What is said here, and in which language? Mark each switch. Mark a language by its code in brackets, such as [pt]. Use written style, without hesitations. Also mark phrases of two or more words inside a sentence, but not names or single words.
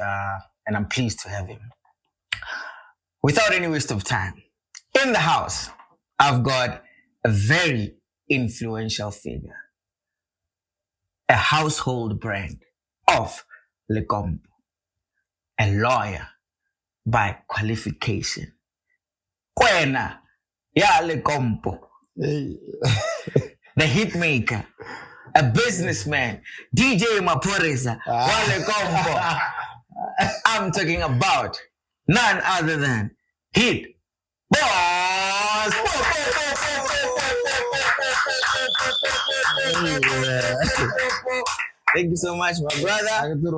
[en] And I'm pleased to have him. Without any waste of time, in the house, I've got a very influential figure, a household brand of Lekompo, a lawyer by qualification. Kwena, ya Lekompo, the hitmaker, a businessman, DJ Maporesa, wa Lekompo. I'm talking about none other than Hitboss. Thank you so much, my brother.